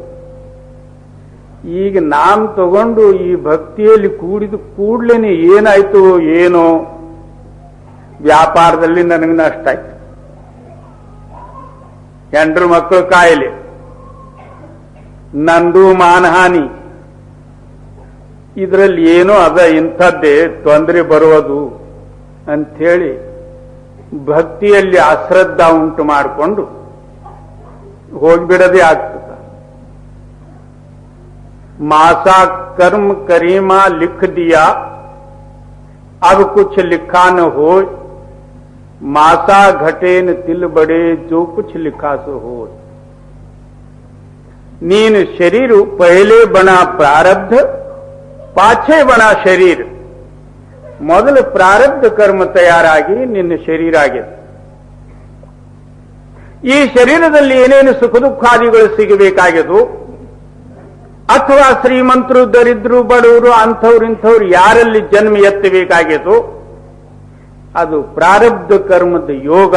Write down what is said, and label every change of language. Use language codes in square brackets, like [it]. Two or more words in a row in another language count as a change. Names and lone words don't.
[kn] ಈಗ ನಾಮ್ ತಗೊಂಡು ಈ ಭಕ್ತಿಯಲ್ಲಿ ಕೂಡಿದ ಕೂಡ್ಲೇನೆ ಏನಾಯ್ತು ಏನೋ, ವ್ಯಾಪಾರದಲ್ಲಿ ನನಗೆ ನಷ್ಟ ಆಯ್ತು, ಹೆಂಡ್ರು ಮಕ್ಕಳು ಕಾಯಿಲೆ, ನಂದು ಮಾನಹಾನಿ, ಇದರಲ್ಲಿ ಏನೋ ಅದ ಇಂಥದ್ದೇ ತೊಂದರೆ ಬರುವುದು ಅಂಥೇಳಿ ಭಕ್ತಿಯಲ್ಲಿ ಅಶ್ರದ್ಧಾ ಉಂಟು ಮಾಡಿಕೊಂಡು ಹೋಗ್ಬಿಡದೇ ಆಗ್ತದೆ. [hi] मासा कर्म करीमा लिख दिया, अब कुछ लिखा न हो, मासा घटे न तिल बड़े, जो कुछ लिखा सो हो. नीन शरीर पहले बना प्रारब्ध, पाछे बना शरीर. [kn] ಮೊದಲು ಪ್ರಾರಬ್ಧ ಕರ್ಮ ತಯಾರಾಗಿ ನಿನ್ನ ಶರೀರ ಆಗಿದೆ. ಈ ಶರೀರದಲ್ಲಿ ಏನೇನು ಸುಖ ದುಃಖಾದಿಗಳು ಸಿಗಬೇಕಾಗಿದ್ದು, ಅಥವಾ ಶ್ರೀಮಂತರು ದರಿದ್ರು ಬಡವರು ಅಂಥವ್ರು ಇಂಥವ್ರು ಯಾರಲ್ಲಿ ಜನ್ಮ ಎತ್ತಬೇಕಾಗಿತ್ತು, ಅದು ಪ್ರಾರಬ್ಧ ಕರ್ಮದ ಯೋಗ.